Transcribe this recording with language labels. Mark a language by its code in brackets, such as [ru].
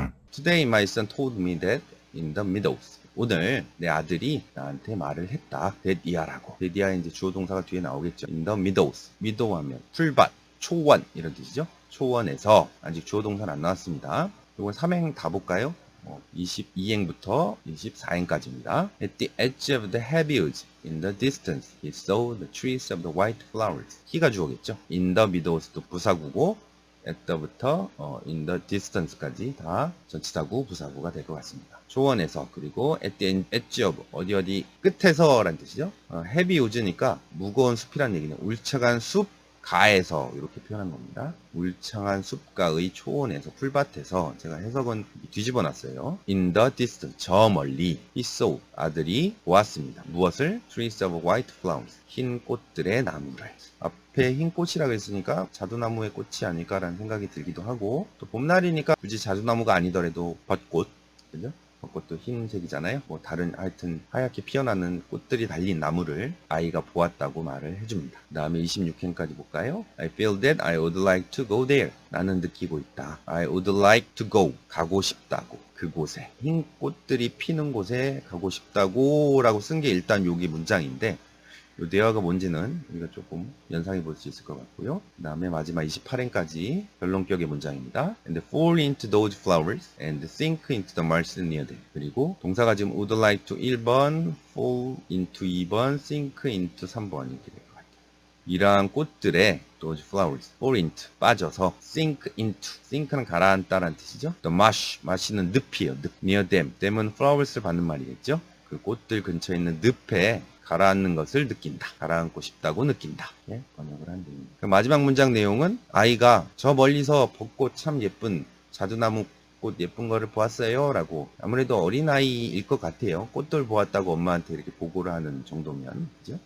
[en] Today my son told me that in the meadows. [ko] 오늘 내 아들이 나한테 말을 했다. [en] that year라고. that year [ko] 이제 주어 동사가 뒤에 나오겠죠. [en] in the meadows. [ko] meadow 하면 풀밭, 초원 이런 뜻이죠. 초원에서 아직 주어 동사는 안 나왔습니다. 이건 3행 다 볼까요? 22행부터 24행까지입니다. [en] At the edge of the heavy woods, in the distance, he saw the trees of the white flowers. [ko] he가 주어겠죠. [en] in the meadows [ko] 도 부사구고 [en] at the [ko] 부터 [en] in the distance [ko] 까지 다 전치사구, 부사구가 될 것 같습니다. 초원에서 그리고 [en] at the edge of [ko] 어디 끝에서 라는 뜻이죠. [en] heavy woods [ko] 니까 무거운 숲이란 얘기는 울창한 숲 가에서 이렇게 표현한 겁니다. 울창한 숲가의 초원에서 풀밭에서 제가 해석은 뒤집어 놨어요. [en] In the distance [ko] 저 멀리 [en] he saw [ko] 아들이 보았습니다. 무엇을? [en] Trees of white flowers [ko] 흰 꽃들의 나무를. 앞에 흰 꽃이라고 했으니까 자두나무의 꽃이 아닐까라는 생각이 들기도 하고 또 봄날이니까 굳이 자두나무가 아니더라도 벚꽃 그죠? 벚꽃도 흰색이잖아요. 뭐 다른 하여튼 하얗게 피어나는 꽃들이 달린 나무를 아이가 보았다고 말을 해줍니다. 그 다음에 26행까지 볼까요? [en] I feel that I would like to go there. [ko] 나는 느끼고 있다. [en] I would like to go. [ko] 가고 싶다고. 그곳에. 흰 꽃들이 피는 곳에 가고 싶다고 라고 쓴 게 일단 여기 문장인데 이 대화가 뭔지는 우리가 조금 연상해 볼 수 있을 것 같고요. 그 다음에 마지막 28행까지 결론격의 문장입니다. [en] And fall into those flowers and sink into the marshes near them. [ko] 그리고 동사가 지금 [en] would like to [ko] 1번, [en] fall into [ko] 2번, [en] sink into [ko] 3번 이렇게 될 것 같아요. 이러한 꽃들의 [en] those flowers, fall into, [ko] 빠져서 [en] sink into, [ko] sink는 가라앉다라는 뜻이죠. [en] The marsh, marsh는 [ko] 늪이에요. 늪. [en] near them, [ko] them은 flowers를 받는 말이겠죠. 그 꽃들 근처에 있는 늪에 가라앉는 것을 느낀다. 가라앉고 싶다고 느낀다. 예, 번역을 한 대입니다. 마지막 문장 내용은 아이가 저 멀리서 벚꽃 참 예쁜 자두나무 꽃 예쁜 거를 보았어요. 라고 아무래도 어린아이일 것 같아요. 꽃들 보았다고 엄마한테 이렇게 보고를 하는 정도면 그죠?